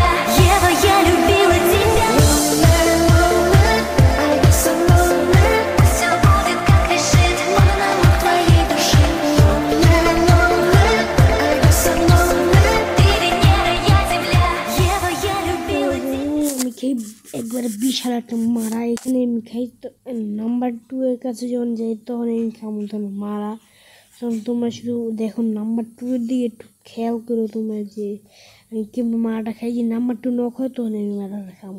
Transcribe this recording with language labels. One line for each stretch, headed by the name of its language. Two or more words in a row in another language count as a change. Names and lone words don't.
Russian: Ева, я любила тебя. Пусть всё будет, как решит монолог твоей души. Ты Венера, я Земля. Ева, я любила тебя.
Bangla: আমি খাই একবারে বিশাল একটা মারা। এখানে আমি খাই তো নাম্বার 2 এর কাছে যখন যাই তখন আমি খাবো তখন মারা। তখন তোমরা শুধু দেখো নাম্বার 2 এর দিকে একটু খেয়াল করো তোমরা, যে আমি কেমন মারাটা খাই। যে নাম্বার 2 নক হয় তখন আমি মারাটা খাবো।